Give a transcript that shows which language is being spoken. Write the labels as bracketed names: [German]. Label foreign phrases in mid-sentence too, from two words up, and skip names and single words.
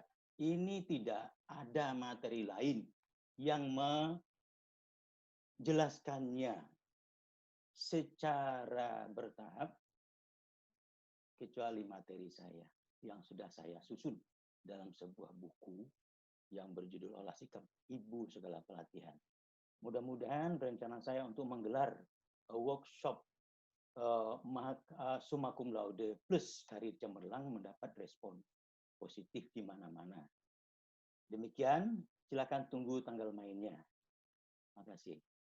[Indonesian] Ini tidak ada materi lain yang menjelaskannya secara bertahap kecuali materi saya yang sudah saya susun dalam sebuah buku yang berjudul Olah Sikap Ibu Segala Pelatihan. Mudah-mudahan rencana saya untuk menggelar workshop [Latin] summa cum laude [Indonesian] plus karir cemerlang mendapat respon positif di mana-mana. Demikian, silakan tunggu tanggal mainnya. Terima kasih.